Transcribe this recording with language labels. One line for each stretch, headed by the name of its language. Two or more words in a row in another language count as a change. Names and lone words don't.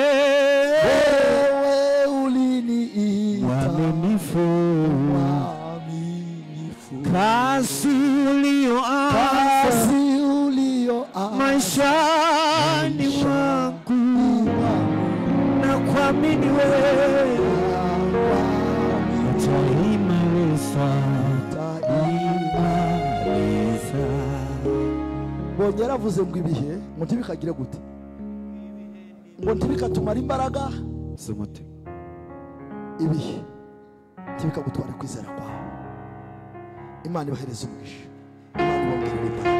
Swahili: uliniita mwaminifu, kazi ulioanza maishani mwangu na kuamini wewe utaimaliza.
Kinyarwanda: Bongera avuze ngo ibihe ngo ntibikagire gute, ngo ntibikatumara imbaraga z'umutima, ibihe ntibikagutwara kwizera kwawe. Imana ibahereze umugisha, Imana ibongerere imbaraga.